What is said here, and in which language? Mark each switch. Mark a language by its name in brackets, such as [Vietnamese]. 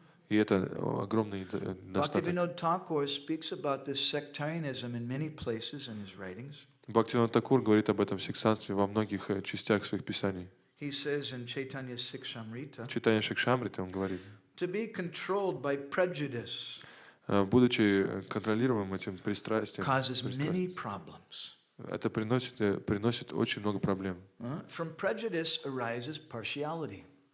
[Russian] И это огромный недостаток. [English] Bhaktivinoda Thakur speaks about this sectarianism in many places in his writings. [Russian] Бхактивинода Такур говорит об этом сектантстве во многих частях своих писаний. [English] He says in Chaitanya Sikshamrita, [Russian] Читание Шикшамриты он говорит, [English] to be controlled by prejudice [Russian] будучи контролируемым этим пристрастием, [English] causes many problems. [Russian] это приносит очень много проблем. [English] From prejudice arises partiality.